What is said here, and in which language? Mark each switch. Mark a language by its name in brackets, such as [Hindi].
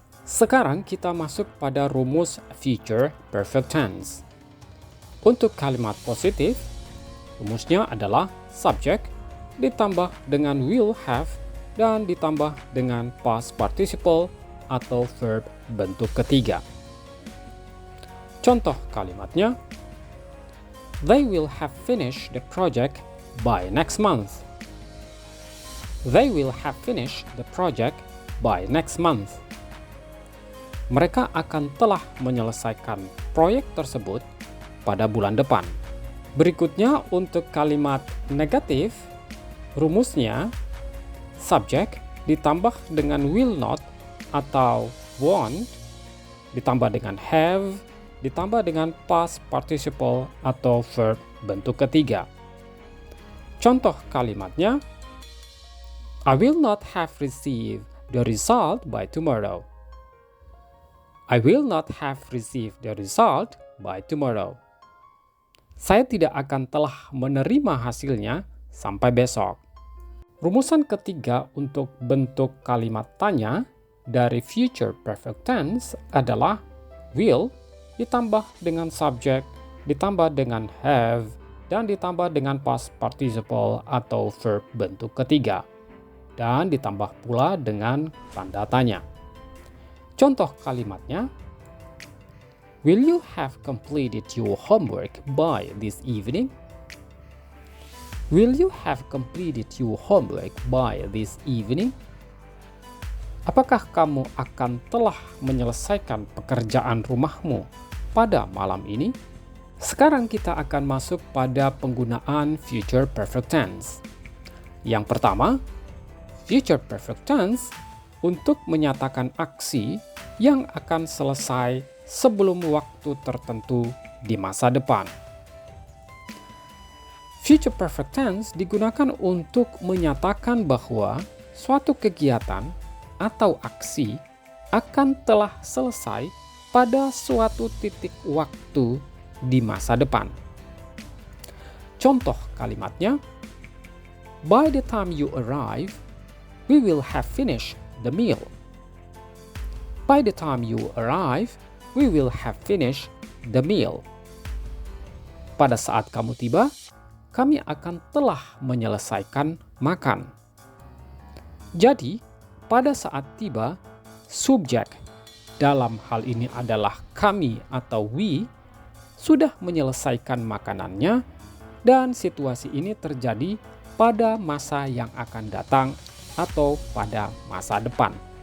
[Indonesian] Sekarang kita masuk pada rumus future perfect tense. Untuk kalimat positif, rumusnya adalah subject ditambah dengan will have dan ditambah dengan past participle atau verb bentuk ketiga. Contoh kalimatnya, [English] they will have finished the project by next month. They will have finished the project by next month. [Indonesian] Mereka akan telah menyelesaikan proyek tersebut pada bulan depan. Berikutnya untuk kalimat negatif, rumusnya subject ditambah dengan will not atau won't, ditambah dengan have, ditambah dengan past participle atau verb bentuk ketiga. Contoh kalimatnya, [English] I will not have received the result by tomorrow. I will not have received the result by tomorrow. [Indonesian] Saya tidak akan telah menerima hasilnya sampai besok. Rumusan ketiga untuk bentuk kalimat tanya dari future perfect tense adalah will ditambah dengan subject, ditambah dengan have, dan ditambah dengan past participle atau verb bentuk ketiga, dan ditambah pula dengan tanda tanya. Contoh kalimatnya, [English] will you have completed your homework by this evening? Will you have completed your homework by this evening? [Indonesian] Apakah kamu akan telah menyelesaikan pekerjaan rumahmu pada malam ini? Sekarang kita akan masuk pada penggunaan future perfect tense. Yang pertama, future perfect tense untuk menyatakan aksi yang akan selesai sebelum waktu tertentu di masa depan. Future perfect tense digunakan untuk menyatakan bahwa suatu kegiatan atau aksi akan telah selesai pada suatu titik waktu di masa depan. Contoh kalimatnya, [English] by the time you arrive, we will have finished the meal. By the time you arrive, we will have finished the meal. [Indonesian] Pada saat kamu tiba, kami akan telah menyelesaikan makan. Jadi, pada saat tiba, subjek dalam hal ini adalah kami atau we sudah menyelesaikan makanannya dan situasi ini terjadi pada masa yang akan datang atau pada masa depan.